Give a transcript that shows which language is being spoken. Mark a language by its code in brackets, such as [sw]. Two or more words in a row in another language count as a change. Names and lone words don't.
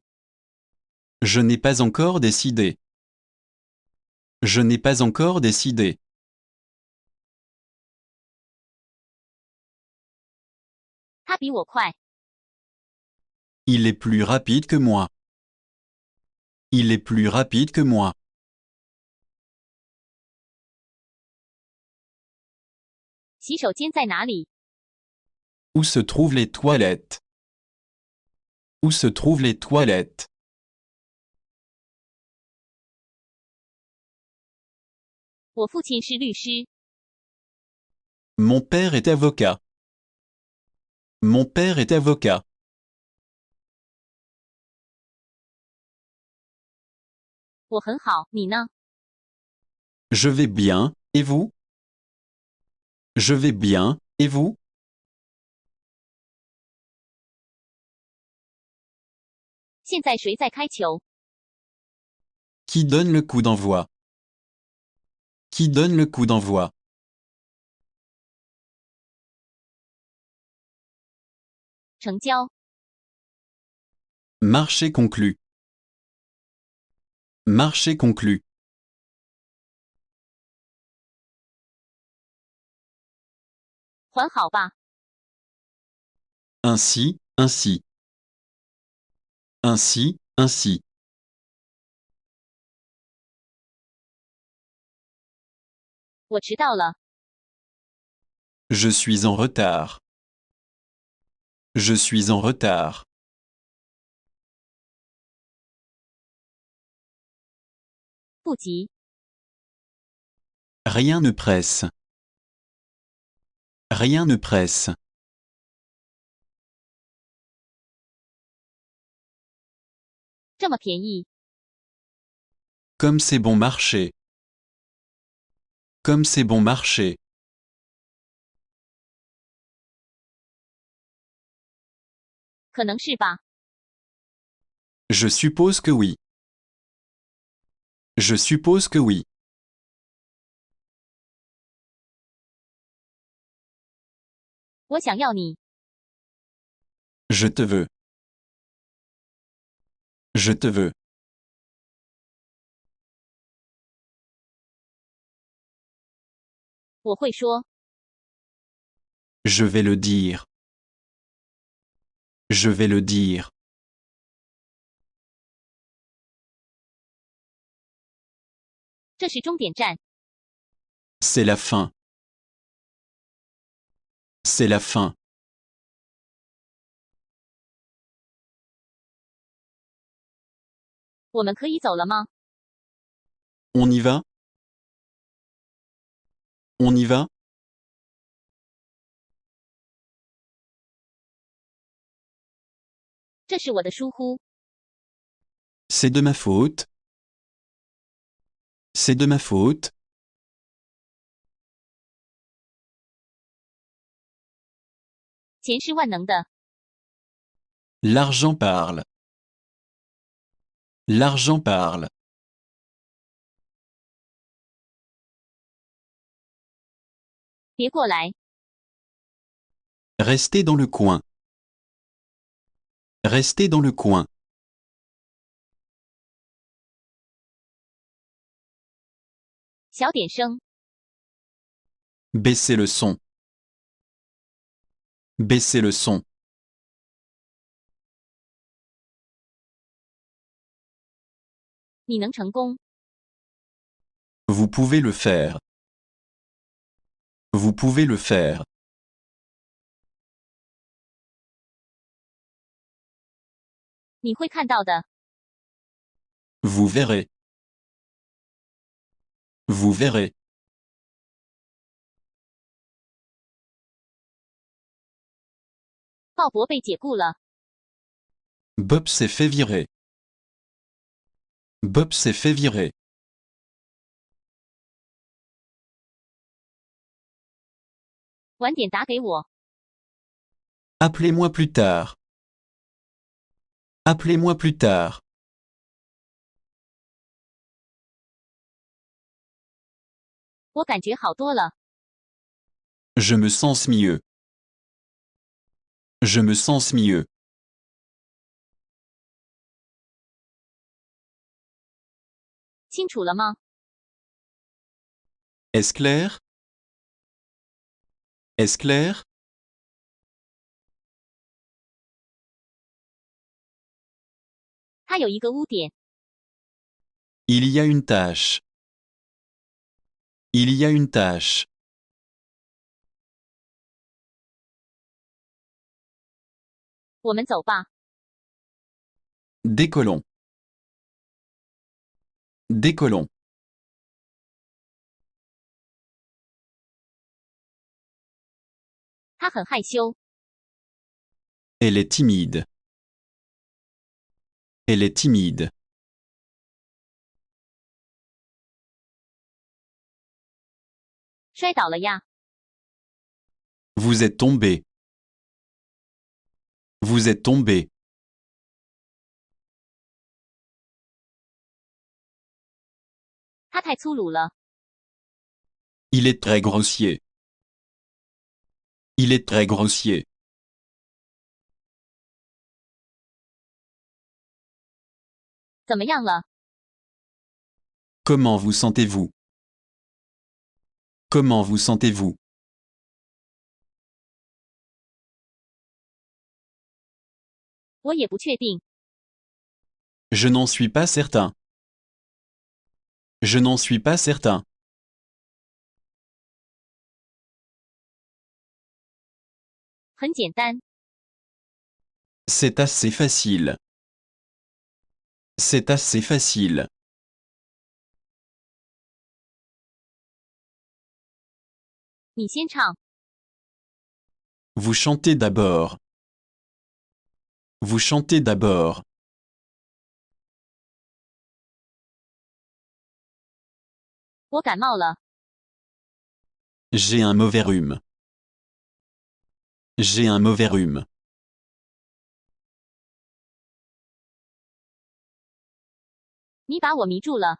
[fr] Je n'ai pas encore décidé. Je n'ai pas encore décidé. [zh] 他比我快。 [fr] Il est plus rapide que moi. Il est plus rapide que moi. [zh] 洗手间在哪里？ [fr] Où se trouvent les toilettes? Où se trouvent les toilettes? [zh] 我父亲是律师。 [fr] Mon père est avocat. Mon père est avocat. [zh] 我很好，你呢？ [fr] Je vais bien, et vous? Je vais bien, et vous? [zh] 现在谁在开球？ [fr] Qui donne le coup d'envoi? Qui donne le coup d'envoi? [zh] 成交。 [fr] Marché conclu. Marché conclu. [zh] 还好吧。 [fr] Ainsi, ainsi. Ainsi, ainsi. [zh] 我迟到了。 [fr] Je suis en retard. Je suis en retard. [zh] 不急。 [fr] Rien ne presse. Rien ne presse. [zh] 这么便宜。 [fr] Comme c'est bon marché. Comme c'est bon marché. [zh] 可能是吧。 [fr] Je suppose que oui. Je suppose que oui. [zh] 我想要你。 [fr] Je te veux. Je te veux. [zh] 我会说。 [fr] Je vais le dire. Je vais le dire. [zh] 这是终点站。 [fr] C'est la fin. C'est la fin. [zh] 我们可以走了吗？ [fr] On y va? On y va? [zh] 这是我的疏忽。 [fr] C'est de ma faute. C'est de ma faute. [zh] 钱是万能的。 [fr] L'argent parle. L'argent parle. [zh] 别过来， [fr] Restez dans le coin. Restez dans le coin. [zh] 小点声， [fr] Baissez le son. Baissez le son. [zh] 你能成功， [fr] Vous pouvez le faire. Vous pouvez le faire. [zh] 你会看到的， [fr] Vous verrez. Vous verrez. [zh] 鲍勃被解雇了， [fr] Bob s'est fait virer. Bob s'est fait virer. [zh] 晚点打给我， [fr] Appelez-moi plus tard. Appelez-moi plus tard. [zh] 我感觉好多了， [fr] Je me sens mieux. Je me sens mieux. [zh] 清楚了吗？ [fr] Est-ce clair? Est-ce clair? [zh] 它有一个污点， [fr] Il y a une tache. Il y a une tache. [zh] 我们走吧。 [fr] Décollons. Décollons. [zh] 他很害羞， [fr] Elle est timide. Elle est timide. [zh] 摔倒了呀， [fr] Vous êtes tombé. Vous êtes tombé. [zh] 他太粗鲁了， [fr] Il est très grossier. Il est très grossier. [zh] 怎么样了？ [fr] Comment vous sentez-vous? Comment vous sentez-vous? [zh] 我也不确定， [fr] Je n'en suis pas certain. Je n'en suis pas certain. [zh] 很简单， [fr] C'est assez facile. C'est assez facile. [zh] 你先唱， [fr] Vous chantez d'abord. Vous chantez d'abord. [zh] 我感冒了， [fr] J'ai un mauvais rhume. J'ai un mauvais rhume. [zh] 你把我迷住了，